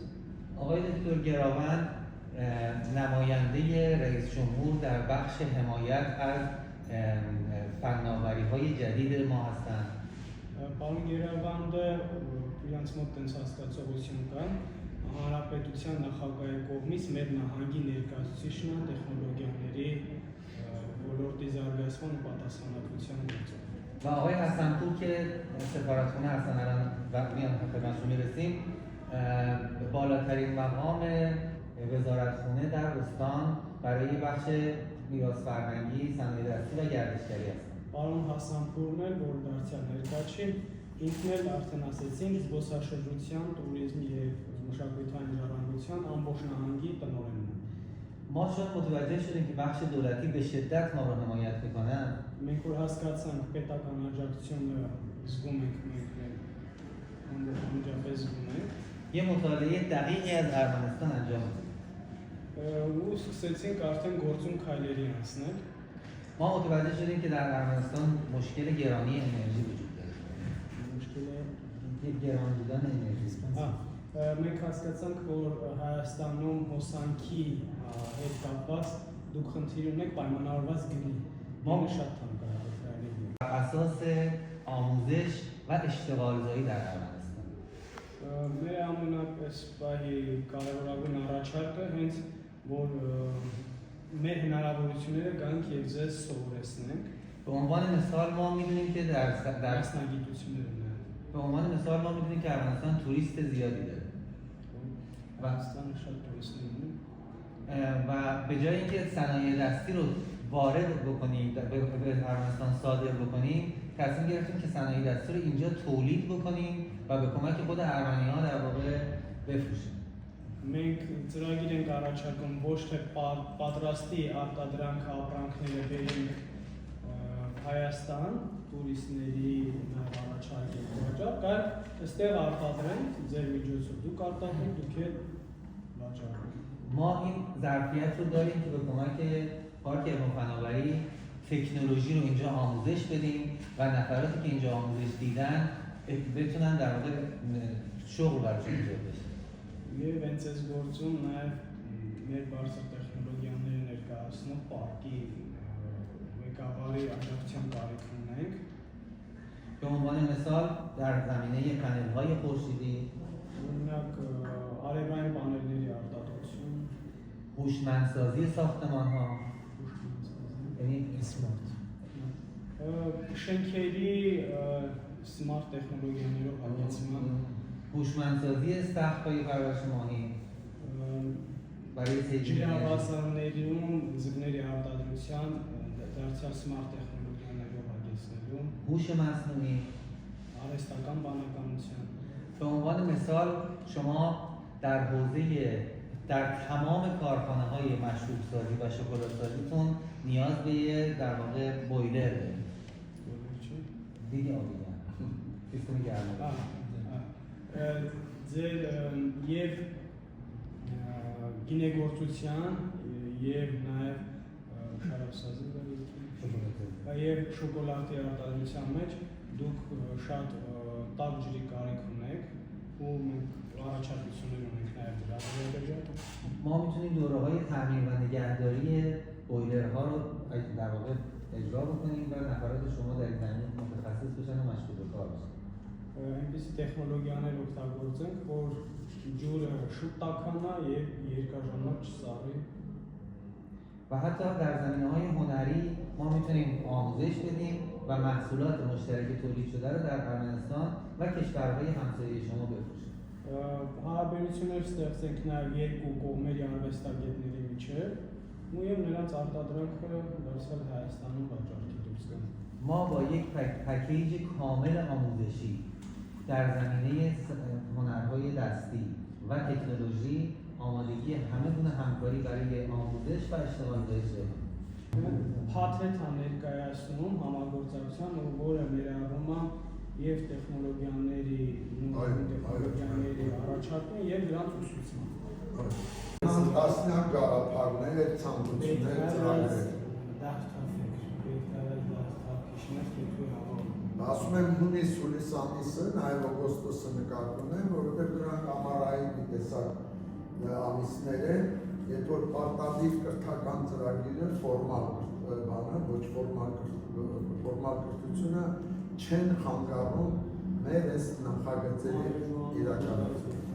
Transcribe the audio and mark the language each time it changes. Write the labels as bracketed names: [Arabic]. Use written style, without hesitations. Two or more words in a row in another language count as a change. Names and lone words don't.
[Persian] آقای دکتر گراوند نماینده رئیس جمهور در بخش حمایت از فناوری‌های جدید ما هستند. [Armenian] Պարոն Երավանդը իրանց մոտ տենց հասկացողություն կան, հանրապետության նախագահի կողմից մեր նահանգի ներկայացուցիչն է տեխնոլոգիաների ոլորտի զարգացման ու պատասխանատվության գործով։ [Persian] و آقای حسن‌پور که سفارتخونه هستن الان و میان خدمتشون میرسیم بالاترین مقام وزارتخونه در استان برای بخش میراث فرهنگی، صنایع دستی و گردشگری هستن. [Armenian] Պարոն Հասանփուրն էլ, որ դարձյալ ներկա չի, ինքն էլ արդեն ասեցին զբոսաշրջության, տուրիզմի եւ մշակութային ժառանգության ամբողջ նահանգի տնօրենն է։ [Persian] ما شد متوجه شدیم که بخش دولتی به شدت ما رو حمایت میکنن. [Armenian] Մենք որ հասկացանք պետական աջակցությունը զգում ենք մենք անջապես զգում ենք։ [Persian] یه مطالعه دقیقی از ارمنستان انجام دادیم. [Armenian] Ու սկսեցինք արդեն գործում քայլերի անցնել։ [Persian] ما متوجه شدیم که در ارمنستان مشکل گرانی انرژی وجود داره. گران بودن انرژی. [Armenian] Մենք հասկացանք, որ Հայաստանում հոսանքի հետ կապված դուք խնդիր ունեք պայմանավորված գնի։ Մամը շատ թանկ է այդտեղի։ [Persian] اساس آموزش و اشتغالزایی در ارمنستان. [Armenian] Մեր ամենապես կարևորագույն առաջարկը հենց որ մեր հնարավորությունները գանք եւ ձեզ սովորեցնենք։ [Persian] به عنوان مثال ما میدونیم که در [Armenian] դասնագիտությունները [Persian] به عنوان مثال ما میدونیم که ارمنستان توریست زیادی داره. [Armenian] Հայաստանը շատ տուրիստներ ունի։ [Persian] و به جای اینکه صنایع دستی رو وارد بکنیم به ارمنستان صادر بکنیم تصمیم گرفتیم که صنایع دستی رو اینجا تولید بکنیم و به کمک خود ارمنی‌ها در واقع بفروشیم. [Armenian] Մենք ծրագիր ենք առաջարկում ոչ թե պատրաստի արտադրանքը ապրանքները բերենք Հայաստան տուրիստների առաջարկել վաճառք, այլ այստեղ արտադրենք ձեր միջոցով դուք արտադրեք, դուք էլ վաճառեք։ [Persian] ما این ظرفیت رو داریم که به کمک پارک علم و فناوری تکنولوژی رو اینجا آموزش بدیم و نفراتی که اینجا آموزش دیدن بتونن در واقع شغل براشون ایجاد بشه. [Armenian] Եվ հենց այս գործում նաև մեր բարձր տեխնոլոգիաները ներկայացնող պարկի ղեկավարի աջակցության կարիք ունենք։ [Persian] به عنوان مثال در زمینه پنل‌های خورشیدی، [Armenian] Օրինակ արևային պանելների արտադրություն, [Persian] هوشمندسازی ساختمان‌ها، یعنی [Armenian] շենքերի smart տեխնոլոգիաներով հագեցման, [Persian] هوشمندسازی سقف‌های پرورش ماهی برای سیدی [Armenian] ջրավազաններում ձկների արտադրության դարձյալ smart տեխնոլոգիաներով հագեցնելու, [Persian] هوش مصنوعی. [Armenian] արհեստական բանականության, [Persian] به عنوان مثال شما در تمام کارخانه های مشروب سازی و شکلات سازیتون نیاز به یه در واقع بویلر دارید. دیگه آبیدن سیستم گرمایی. [Armenian] ձեր եւ գինեգործության եւ նաեւ շարասազի եւ շոկոլադի արտադրության մեջ դուք շատ տաք ջրի կարիք ունեք ու մենք առաջարկություններ ունենք նաեւ դրա վերաբերյալ [Persian] ما میتونیم دوره‌های تعمیر و نگهداری بویلرها رو در واقع اجرا بکنیم و نفرات شما در این زمینه متخصص بشن و مشغول به کار بشن. [Armenian] այնպիսի տեխնոլոգիաներ օգտագործենք, որ ջուրը շուտ տաքանա եւ երկար ժամանակ չսառի [Persian] و حتی در زمینه‌های هنری ما میتونیم آموزش بدیم و محصولات مشترک تولید شده رو در ارمنستان و کشورهای همسایه شما بفروشیم. [Armenian] Հարաբերություններ ստեղծենք նաև երկու կողմերի արվեստագետների միջև ու եւ նրանց արտադրանքը դարձյալ Հայաստանում վաճառքի դուրս գան։ [Persian] ما با یک پکیج کامل آموزشی در زمینه هنرهای دستی و تکنولوژی آمادگی همه گونه همکاری برای آموزش و اشتغال داریم. [Armenian] Փաթեթ ներկայացնում համագործակցության, որը ներառում է եւ տեխնոլոգիաների առաջարկում եւ դրանց ուսուցումը։ Տասնյակ գաղափարներ, ցանկություններ, ծրագրեր։ Ասում եմ հունիս հուլիս ամիսը, նաև օգոստոսը նկատում եմ, որովհետև դրանք ամառային մի տեսակ ամիսներ են, երբ որ պարտադիր կրթական ծրագիրը ֆորմալ բանը, ոչ ֆորմալ կրթությունը չեն խանգարում մեր այս նախագծերի իրականացումը։